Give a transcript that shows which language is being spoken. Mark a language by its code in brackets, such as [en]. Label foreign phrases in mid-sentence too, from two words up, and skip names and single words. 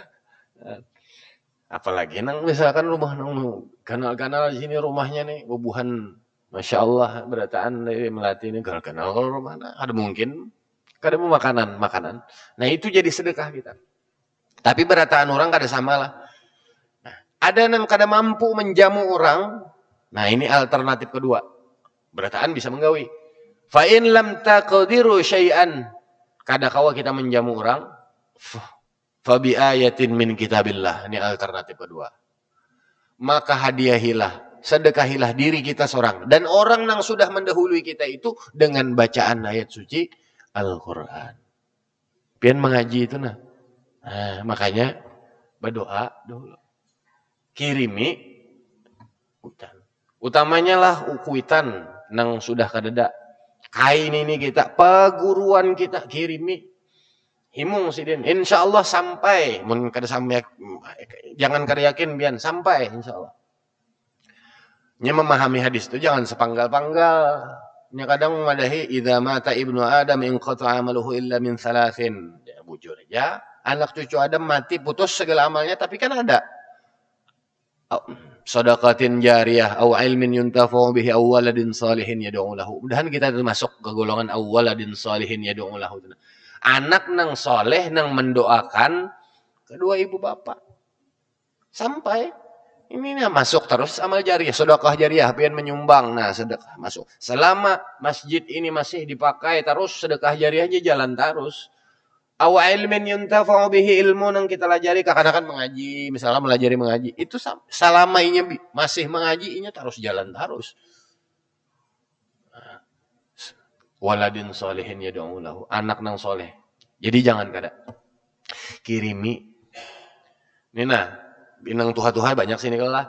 [bjn] Apalagi nang misalkan rumah nang kanal-kanal di sini rumahnya nih bubuhan, [ar] ما شاء الله [bjn] berataan dari Melati ini kanal kalau rumah nah, ada mungkin kada mau makanan. Nah itu jadi sedekah kita. Tapi berataan orang kada sama lah. Ada yang kada mampu menjamu orang. Nah ini alternatif kedua. Berataan bisa menggawi. [ar] فإن لم تقدروا شيئا. [bjn] Kada kawa kita menjamu orang. [ar] فبآية من كتاب الله. [bjn] Ini alternatif kedua. Maka hadiahilah, sedekahilah diri kita seorang. Dan orang yang sudah mendahului kita itu dengan bacaan ayat suci Al-Quran. Pian mengaji itu nah. Makanya berdoa dulu. Kirimi kuitan. Utamanya lah kuitan nang sudah kadada. Kain ini kita, peguruan kita kirimi. Himung sidin. Insyaallah sampai. Mun kada sampai, jangan kada yakin bian sampai insyaallah. Nya memahami hadis itu jangan sepanggal-panggal. Nya kadang madahi [ar] إذا مات ابن آدم انقطع عمله إلا من ثلاث. [bjn] Ya, bujur aja. Anak cucu Adam mati putus segala amalnya, tapi kan ada [ar] صدقة جارية أو علم ينتفع به أو ولد صالح يدعو له. [bjn] Mudahan kita termasuk ke golongan [ar] أو ولد صالح يدعو له. [bjn] Anak nang soleh nang mendoakan kedua ibu bapak. Sampai ini nih masuk terus amal jariyah, sedekah jariyah, pian menyumbang. Nah, sedekah masuk. Selama masjid ini masih dipakai terus sedekah jariyahnya jalan terus. [ar] أو علم ينتفع به, [bjn] ilmu nang kita pelajari kadang-kadang mengaji, misalnya melajari mengaji, itu selama inya masih mengaji inya terus jalan terus. [ar] ولد صالح يدعو له, [bjn] anak nang soleh. Jadi jangan kada kirimi. Ini nah, binang tuha-tuha banyak sini kalah.